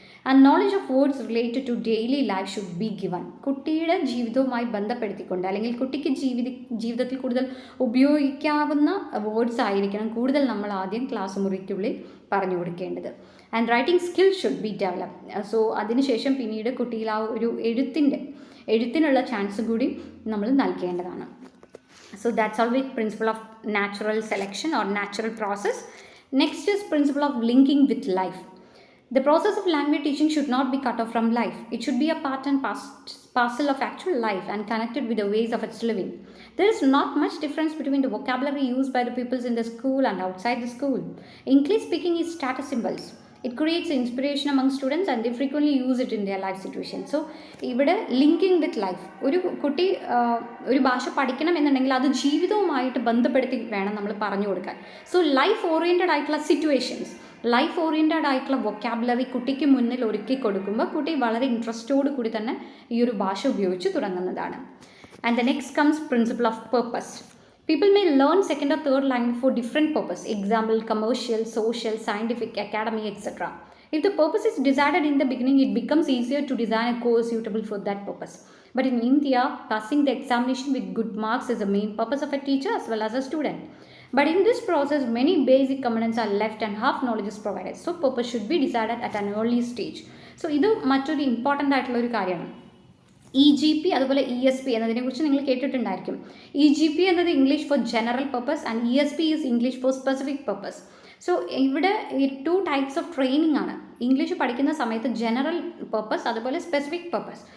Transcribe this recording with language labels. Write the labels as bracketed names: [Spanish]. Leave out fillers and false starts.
[English] And knowledge of words related to daily life should be given. [Malayalam] കുട്ടിയുടെ ജീവിതവുമായി ബന്ധപ്പെടുത്തിക്കൊണ്ട് അല്ലെങ്കിൽ കുട്ടിക്ക് ജീവിതത്തിൽ കൂടുതൽ ഉപയോഗിക്കാവുന്ന വേർഡ്സ് ആയിരിക്കണം കൂടുതൽ നമ്മൾ ആദ്യം ക്ലാസ് മുറിക്കുള്ളിൽ പറഞ്ഞു കൊടുക്കേണ്ടത്. [English] And writing skill should be develop. [Malayalam] So അതിനുശേഷം പിന്നീട് കുട്ടിയിൽ ആ ഒരു എഴുത്തിനുള്ള ചാൻസ് കൂടി നമ്മൾ നൽകേണ്ടതാണ്. [English] So that's all with principle of natural selection or natural process. Next is principle of linking with life. The process of language teaching should not be cut off from life. It should be a part and parcel of actual life and connected with the ways of its living. There is not much difference between the vocabulary used by the pupils in the school and outside the school. English speaking is status symbols. It creates inspiration among students and they frequently use it in their life situation. [Malayalam] So, ഇവിടെ linking with life, ഒരു കുട്ടി ഒരു ഭാഷ പഠിക്കണം എന്നുണ്ടെങ്കിൽ അത് ജീവിതവുമായിട്ട് ബന്ധപ്പെടുത്തി വേണം നമ്മൾ പറഞ്ഞു കൊടുക്കാൻ. സോ ലൈഫ് ഓറിയൻറ്റഡ് ആയിട്ടുള്ള സിറ്റുവേഷൻസ്, ലൈഫ് ഓറിയൻറ്റഡ് ആയിട്ടുള്ള വൊക്കാബുലറി കുട്ടിക്ക് മുന്നിൽ ഒരുക്കി കൊടുക്കുമ്പോൾ കുട്ടി വളരെ ഇൻട്രസ്റ്റോട് കൂടി തന്നെ ഈ ഒരു ഭാഷ ഉപയോഗിച്ച് തുടങ്ങുന്നതാണ്. [English] And the next comes principle of purpose. People may learn second or third language for different purpose, example commercial, social, scientific, academic, etc. If the purpose is decided in the beginning, it becomes easier to design a course suitable for that purpose. But in India, passing the examination with good marks is the main purpose of a teacher as well as a student. But in this process, many basic components are left and half knowledge is provided. So purpose should be decided at an early stage. [Malayalam] So ഇത് മറ്റൊരു important ആയിട്ടുള്ള ഒരു കാര്യമാണ്. EGP അതുപോലെ ESP എന്നതിനെക്കുറിച്ച് നിങ്ങൾ കേട്ടിട്ടുണ്ടായിരിക്കും. [English] EGP എന്നത് English for general purpose and ESP is English for specific purpose. [Malayalam] So ഇവിടെ ഈ 2 ടൈപ്സ് ഓഫ് ട്രെയിനിങ് ആണ്. ഇംഗ്ലീഷ് പഠിക്കുന്ന സമയത്ത് ജനറൽ പർപ്പസ് അതുപോലെ സ്പെസിഫിക് പർപ്പസ്.